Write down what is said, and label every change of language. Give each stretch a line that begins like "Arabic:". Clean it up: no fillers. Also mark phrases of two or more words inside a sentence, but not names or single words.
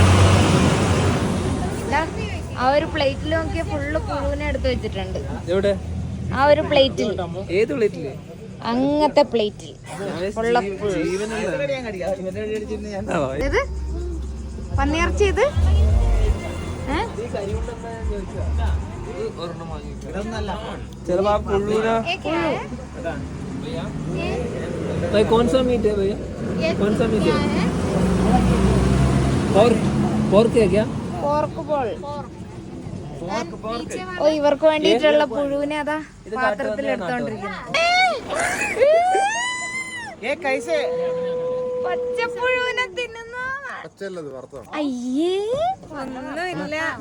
Malayalam: ആ ഒരു പ്ലേറ്റിൽ നോക്കിയ ഫുള്ള് പുഴുവിനെ എടുത്ത് വെച്ചിട്ടുണ്ട്. ആ ഒരു പ്ലേറ്റിൽ, ഏത് പ്ലേറ്റില്? അങ്ങനത്തെ പ്ലേറ്റിൽ ഉള്ള ഇത് പന്നിയിറച്ചി. ഇത്
Hindi: कौन सा मीट है भैया? कौन सा मीट है? पोर्क है क्या?
English: pork ball.
Malayalam: ഓ, ഇവർക്ക് വേണ്ടിയിട്ടുള്ള പുഴുവിനെ അതാ പാത്രത്തിൽ എടുത്തോണ്ടിരിക്കുന്നു. പച്ചപ്പുഴുവിനെ തിന്നുന്ന. അയ്യേ, ഒന്നുമില്ല.